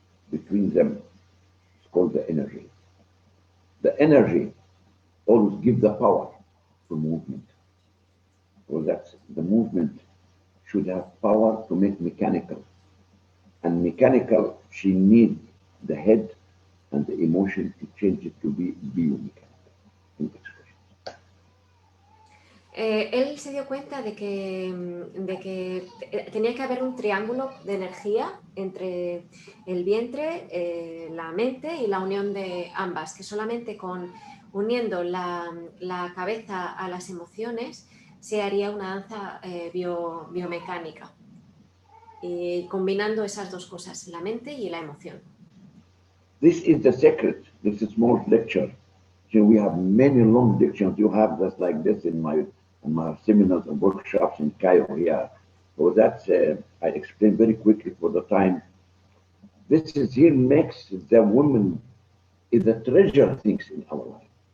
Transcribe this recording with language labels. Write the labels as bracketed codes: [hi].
[en] Between them, it's called the energy. The energy always gives the power to movement. So that's the movement should have power to make mechanical. And mechanical, she needs the head and the emotion to change it to be biomechanical in expression. [es] Él se dio cuenta de que tenía que haber un triángulo de energía entre el vientre, la mente y la unión de ambas, que solamente uniendo la cabeza a las emociones se haría una danza biomecánica, y combinando esas dos cosas, la mente y la emoción. [en] This is the secret. This is small lecture. So we have many long lectures. You have just like this in my seminars and workshops in Cairo here. So that's I explain very quickly for the time. This is here makes the woman is the treasure things in our life.